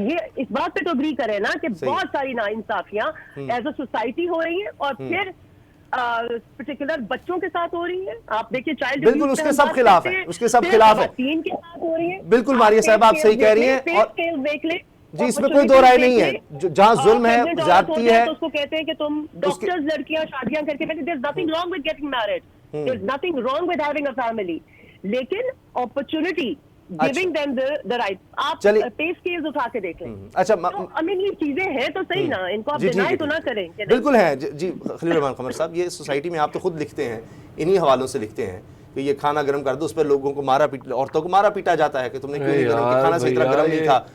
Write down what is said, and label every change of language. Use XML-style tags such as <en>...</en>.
<ur>یہ اس بات پہ تو اگری کرے نا کہ بہت ساری ناانصافیاں</ur> <en>as a society</en> <ur>ہو رہی ہیں، اور پھر پرٹیکولر بچوں کے ساتھ ہو رہی ہیں. آپ دیکھیں چائلڈ بالکل اس کے سب خلاف ہے، اس کے سب خلاف ہے. خواتین کے ساتھ ہو رہی ہیں. بالکل ماریہ صاحب آپ صحیح کہہ رہی ہیں. اور دیکھ لیں جی اس میں کوئی دو رائے نہیں ہے. جہاں ظلم ہے، زیادتی ہے، تو اس کو کہتے ہیں کہ تم ڈاکٹرز لڑکیاں شادیاں کر کے،</ur> <en>there's nothing wrong with getting married, there's nothing wrong with having a family،</en> <ur>لیکن</ur> <en>opportunity giving them the right.</en> <ur>آپ پے اسکیلز اٹھا کے دیکھ لیں. اچھا یہ چیزیں ہیں تو صحیح نا، ان کو آپ ڈینائی تو نہ کریں. بالکل ہے. جی خلیل الرحمان قمر صاحب، یہ سوسائٹی میں آپ تو خود لکھتے ہیں، انہی حوالوں سے لکھتے ہیں کہ یہ کھانا گرم کر دو، اس پہ لوگوں کو عورتوں کو مارا پیٹا جاتا ہے کہ تم نے کیوں نہیں گرم کیا، کھانا صحیح طرح گرم نہیں تھا.</ur>